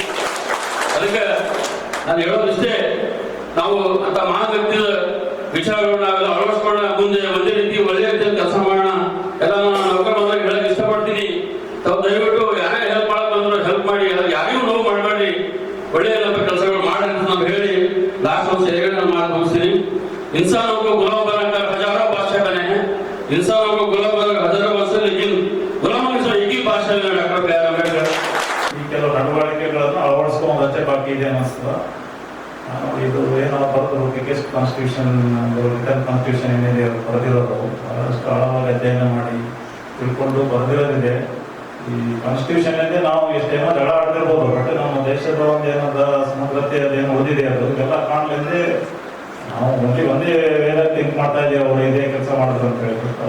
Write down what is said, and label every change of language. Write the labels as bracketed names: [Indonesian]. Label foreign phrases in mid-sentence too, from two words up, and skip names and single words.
[Kannada] ಅದಕ್ಕೆ ನಾನು ಹೇಳೋದಿಷ್ಟೇ, ನಾವು ಅಂತ ಮಹಾನ್ ವ್ಯಕ್ತಿಯ ವಿಚಾರಗಳನ್ನ ಅಳವಡಿಸ್ಕೊಂಡ ಮುಂದೆ ಒಂದೇ ರೀತಿ ಒಳ್ಳೆ ರೀತಿಯಲ್ಲಿ ಕೆಲಸ ಮಾಡೋಣ. ಎಲ್ಲ ನಾನು ನೌಕರ ಬಂದಾಗ ಹೇಳಕ್ ಇಷ್ಟಪಡ್ತೀನಿ, ತಾವು ದಯವಿಟ್ಟು ಯಾರೇ ಹೆಲ್ಪ್ ಮಾಡಕ್ ಬಂದ್ರು ಹೆಲ್ಪ್ ಮಾಡಿ, ಯಾರಿಗೂ ನೋವು ಮಾಡಬೇಡಿ, ಒಳ್ಳೆಯ ಕೆಲಸಗಳು ಮಾಡಿ ಅಂತ ನಾವು ಹೇಳಿ ಲಾಸ್ಟ್ ಒಂದು ಸೇವೆಗಳನ್ನ ಮಾಡಿ ಮುಗಿಸ್ತೀನಿ. [Hindi] इंसानों को गुलाम बनाकर हजारों बादशाह बने हैं, इंसानों को गुलाम बनाकर हजारों बादशाह, लेकिन गुलामों में से एक ही बादशाह है डॉक्टर बी आर अंबेडकर. [Kannada] ಈ ಕೆಲವು ನಡವಳಿಕೆಗಳನ್ನು ಅಳವಡಿಸ್ಕೊಂಡಂತೆ ಬಾಕಿ ಇದೆ ಅನಿಸ್ತದ. ಇದು ಏನೋ ಬರೆದು [English] biggest constitution, written constitution [Kannada] ಏನಿದೆ ಅವರು ಬರೆದಿರೋದು ಬಹಳಷ್ಟು ಆಳವಾಗಿ ಅಧ್ಯಯನ ಮಾಡಿ ತಿಳ್ಕೊಂಡು ಬರೆದಿರೋದಿದೆ. ಈ ಕಾನ್ಸ್ಟಿಟ್ಯೂಷನ್ ಅಂದ್ರೆ ನಾವು ಎಷ್ಟೇನೋ ಜಗಳ ಆಡ್ತಿರ್ಬೋದು, ಬಟ್ ನಮ್ಮ ದೇಶದ ಒಂದು ಏನದ ಸಮಗ್ರತೆ ಅದೇನು ಓದಿದೆ ಅದು ಎಲ್ಲ ಕಾಣಲಿಂದೆ ನಾವು ಒಂದೇ ವೇಳೆ ಥಿಂಕ್ ಮಾಡ್ತಾ ಇದ್ದೀವಿ, ಅವರು ಇದೇ ಕೆಲಸ ಮಾಡಿದ್ರು ಅಂತ ಹೇಳ್ಬಿಟ್ಟು.